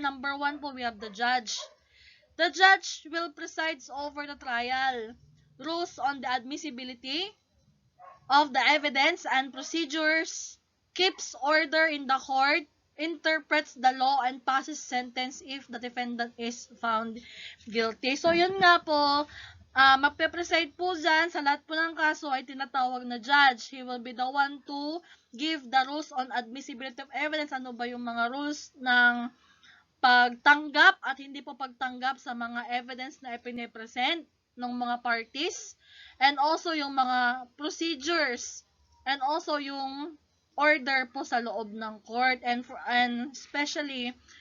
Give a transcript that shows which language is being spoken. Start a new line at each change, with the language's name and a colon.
English: Number 1 po, we have the judge. The judge will preside over the trial. Rules on the admissibility of the evidence and procedures, keeps order in the court, interprets the law, and passes sentence if the defendant is found guilty.
Filipino: So, yun nga po, magpe-preside po dyan sa lahat po ng kaso ay tinatawag na judge.
English: He will be the one to give the rules on admissibility of evidence.
Filipino: Ano ba yung mga rules ng pagtanggap at hindi po pagtanggap sa mga evidence na ipine-present ng mga parties, and also yung mga procedures, and also yung order po sa loob ng court, and especially